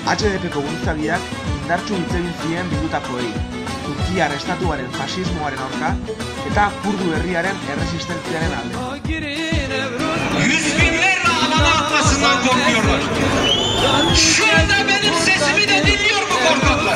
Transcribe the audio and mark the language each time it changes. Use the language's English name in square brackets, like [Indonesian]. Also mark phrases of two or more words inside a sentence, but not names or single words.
[Basque] HDPko buruzagiak indartsu hitz egin zien bildutakoei, Turkiar estatuaren fasismoaren aurka eta Kurdu herriaren erresistentziaren alde. [Turkish] Yüzbinlerle alana atmasından korkuyorlar. Şu anda benim sesimi de dinliyor mu korkaklar?